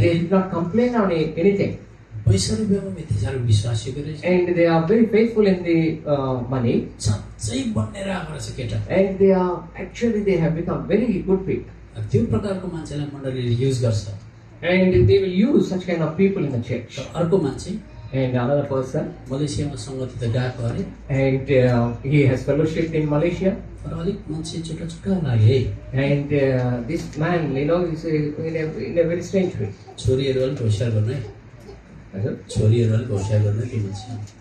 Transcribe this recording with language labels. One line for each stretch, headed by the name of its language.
English: they did not complain on anything.
Nepali: पैसा रुपियाँमा यति साह्रो विश्वासीको रहेछ
English: And they are very faithful in the money.
Nepali: साँच्चै बन्नेर आएको रहेछ केटा
English: And they have become very good people.
Nepali: त्यो प्रकारको मान्छेलाई मण्डलीले युज गर्छ
English: And they will use such kind of people in the church.
Nepali: तर अर्को मान्छे
English: And another person,
Nepali: मलेसियामा सङ्गति त गएको अरे
English: and he has fellowship in Malaysia.
Nepali: तर अलिक मान्छे छुट्टा छुट्टा लाग्यो है
English: And this man, is in a very strange way.
Nepali: छोरीहरू अलिक होसियार गर्नु है छोरीहरू अलिक होसियार गर्नु त्यो मान्छे